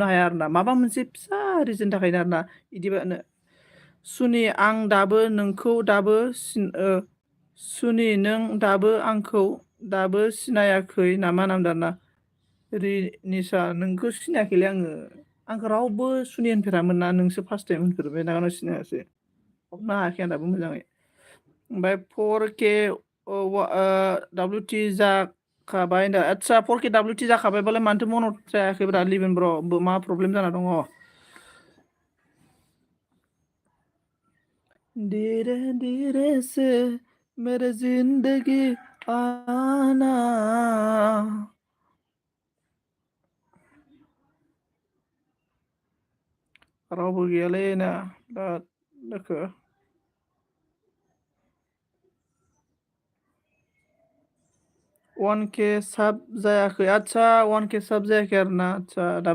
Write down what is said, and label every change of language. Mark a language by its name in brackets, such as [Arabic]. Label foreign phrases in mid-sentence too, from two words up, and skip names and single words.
[Bodo] हाया आरोना माबा मोनसे फिसा रिजन थाखायनो आरोना बिदिबानो सुनि आं दाबो नोंखौ दाबो सुनि नों दाबो आंखौ दाबो सिनायाखै नामा नामदारना रिनिसा नोंखौ सिनायाखैलै आंखौ रावबो सुनि होनफेरामोन ना नोंसो [English] first time [Bodo] होनफेरबाय दाना सिनायासै हमनो हायाखै आं दाबो मोजाङै ओमफ्राय 4K WT जाखाबाय होनदों आदसा 4K WT जाखाबायबालाय मानोथो मनट जायाखैब्रा लिभिन ब्र' मा प्रब्लेम जाना दङ [Hindi] धीरे धीरे से मेरे जिंदगी आना [Bodo] रावबो गैयालै ना बिराद दोखो 1K साब जायाखै आदसा 1K साब जायाखै आरोना आदसा दाबो